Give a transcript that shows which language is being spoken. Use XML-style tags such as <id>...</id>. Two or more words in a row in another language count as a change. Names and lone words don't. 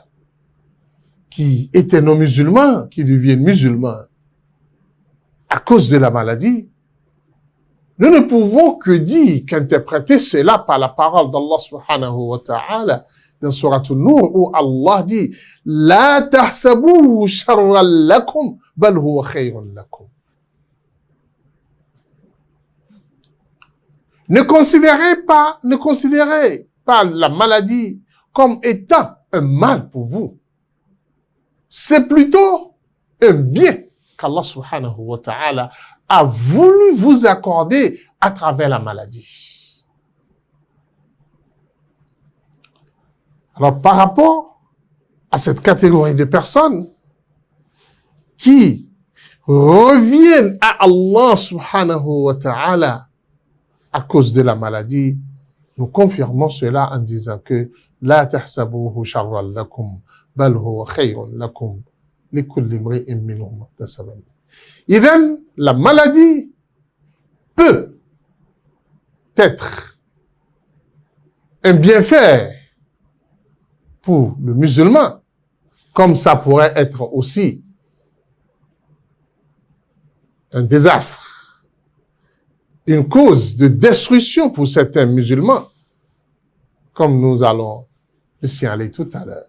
<fr>qui étaient non musulmans, qui deviennent musulmans à cause de la maladie, nous ne pouvons que dire, qu'interpréter cela par la parole d'Allah</fr> <ar>سبحانه وتعالى</ar> <fr>dans Surat An-Nur où Allah dit «</fr> <ar>لا تحسبوه شرا لكم بل هو خير لكم</ar> <fr>» Ne considérez pas la maladie comme étant un mal pour vous. C'est plutôt un bien qu'Allah</fr> <ar>سبحانه وتعالى</ar> <fr>a voulu vous accorder à travers la maladie. Alors, par rapport à cette catégorie de personnes qui reviennent à Allah</fr> <ar>سبحانه وتعالى</ar> <fr>à cause de la maladie, nous confirmons cela en disant que</fr> <ar>لا تحسبوه شرا لكم بل هو خير لكم لكل امرئ منهم اكتسب.</ar> <fr>Idem, la maladie peut être un bienfait pour le musulman, comme ça pourrait être aussi un désastre, une cause de destruction pour certains musulmans, comme nous allons le signaler tout à l'heure.</fr>